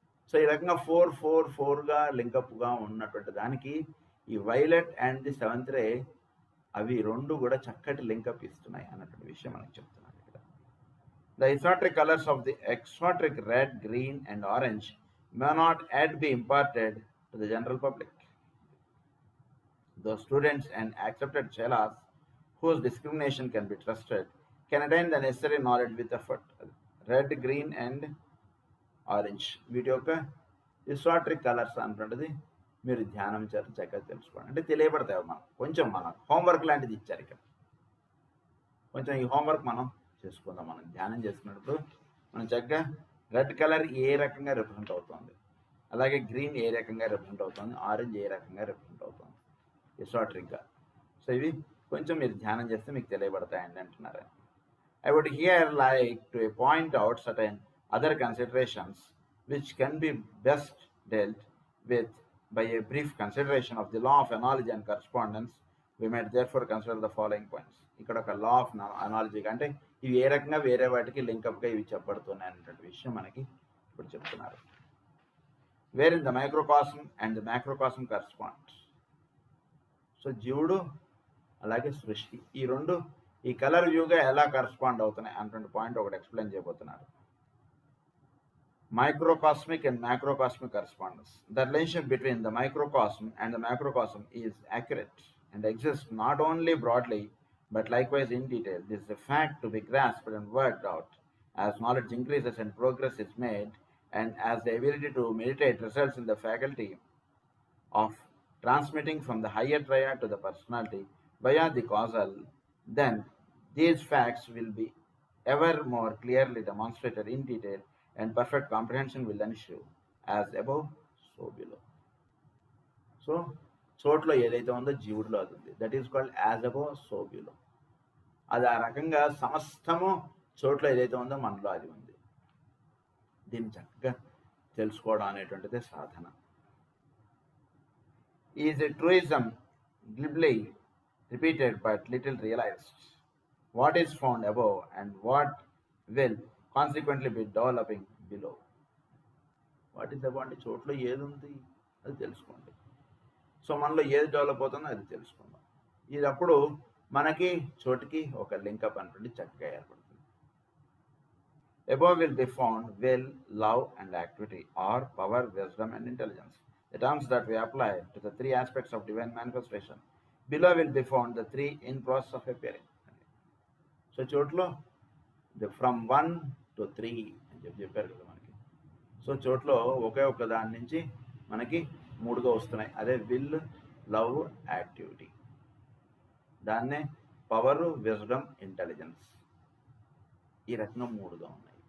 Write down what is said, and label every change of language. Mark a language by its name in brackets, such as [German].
[Telugu] So ఈ రకంగా 4గా లింకప్గా ఉన్నటువంటి దానికి ఈ వైలెట్ అండ్ ది సెవెంత్ రే అవి రెండు కూడా చక్కటి లింకప్ ఇస్తున్నాయి అన్నటువంటి విషయం మనకు చెప్తున్నాను ఇక్కడ. [English] The esoteric colours of the esoteric red, green and orange may not yet be imparted to the general public. Those students and accepted chelas whose discrimination can be trusted can attain the necessary knowledge with effort. Red, green and orange [Telugu] వీటి యొక్క ఎక్సాట్రిక్ colours అంటున్నది మీరు ధ్యానం చేత చక్కగా తెలుసుకోండి. అంటే తెలియబడతాయి. మనం కొంచెం మన హోంవర్క్ లాంటిది ఇచ్చారు ఇక్కడ. కొంచెం ఈ హోంవర్క్ మనం చేసుకుందాం. మనం ధ్యానం చేసుకున్నప్పుడు మనం చక్కగా రెడ్ కలర్ ఏ రకంగా రిప్రజెంట్ అవుతుంది, అలాగే గ్రీన్ ఏ రకంగా రిప్రజెంట్ అవుతుంది, ఆరెంజ్ ఏ రకంగా రిప్రజెంట్ అవుతుంది ఎక్సాట్రిక్గా. సో ఇవి కొంచెం మీరు ధ్యానం చేస్తే మీకు తెలియబడతాయండి అంటున్నారు. [English] I would here like to point out certain other considerations which can be best dealt with by a brief consideration of the law of analogy and correspondence. We might therefore consider the following points. [Telugu] ఇక్కడ ఒక law of analogy అంటే ఇవి ఏ రకంగా వేరే వాటికి లింకప్గా ఇవి చెప్పబడుతున్నాయి అనేటువంటి విషయం మనకి ఇప్పుడు చెప్తున్నారు. [English] Wherein the microcosm and the macrocosm corresponds. [Telugu] So జీవుడు అలాగే సృష్టి ఈ రెండు ఈ కలర్ వ్యూగా ఎలా కరస్పాండ్ అవుతున్నాయి అన్నటువంటి పాయింట్ ఒకటి ఎక్స్ప్లెయిన్ చేయబోతున్నారు. [English] Microcosmic and macrocosmic correspondence. The relationship between the microcosm and the macrocosm is accurate and exists not only broadly but likewise in detail. This is a fact to be grasped and worked out as knowledge increases and progress is made, and as the ability to meditate results in the faculty of transmitting from the higher triad to the personality via the causal, then these facts will be ever more clearly demonstrated in detail and perfect comprehension will ensue. As above, so below. [Telugu] So చోట్లో ఏదైతే ఉందో జీవుడిలో అది ఉంది. [English] That is called as above so below. [Telugu] అది ఆ రకంగా సమస్తము చోట్లో ఏదైతే ఉందో మనలో అది ఉంది. దీన్ని చక్కగా తెలుసుకోవడం అనేటువంటిదే సాధన. [English] Is a truism glibly repeated but little realized. What is found above and what will consequently be developing below. What is about [Telugu] అంటే చోట్లో ఏది ఉంది అది తెలుసుకోండి. సో మనలో ఏది డెవలప్ అవుతుందో అది తెలుసుకుందాం. ఇది అప్పుడు మనకి చోటుకి ఒక లింకప్ అనేటువంటి చక్కగా ఏర్పడుతుంది. [English] Above will be found will, love and activity, or power, wisdom and intelligence, the terms that we apply to the 3 aspects of divine manifestation. Below will be found the 3 in process of appearing. [Telugu] So చోట్లో [English] from 1 to 3 [Telugu] అని చెప్పారు కదా మనకి. So చోట్లో ఒకే ఒక్క దాని నుంచి మనకి 3గా వస్తున్నాయి. అదే విల్, లవ్, యాక్టివిటీ. దాన్నే పవరు, విజ్డమ్, ఇంటెలిజెన్స్. ఈ రకంగా 3గా ఉన్నాయి.